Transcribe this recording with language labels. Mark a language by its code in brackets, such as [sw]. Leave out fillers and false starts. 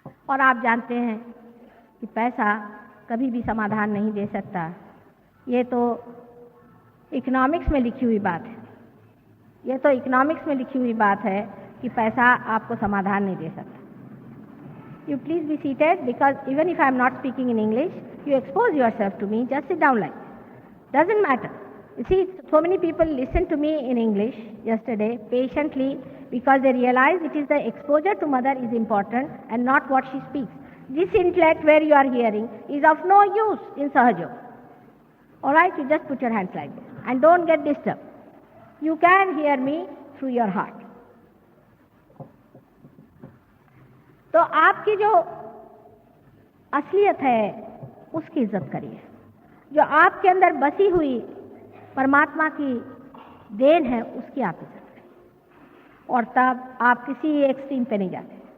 [hi] और आप जानते हैं कि पैसा कभी भी समाधान नहीं दे सकता। ये तो इकोनॉमिक्स में लिखी हुई बात है। ये तो इकोनॉमिक्स में लिखी हुई बात है कि पैसा आपको समाधान नहीं दे सकता। [en] You please be seated, because even if I am not speaking in English, you expose yourself to me. Just sit down like this. Doesn't matter. You see, so many people listened to me in English yesterday patiently because they realize it is the exposure to mother is important and not what she speaks. This intellect where you are hearing is of no use in Sahaja. Alright, you just put your hands like this and don't get disturbed. You can hear me through your heart. [hi] तो आपकी जो असलियत है उसकी इज्जत करिए। जो आपके अंदर बसी हुई परमात्मा की देन है उसकी आप इज्जत करिए, और तब आप किसी एक्सट्रीम पे नहीं जाते।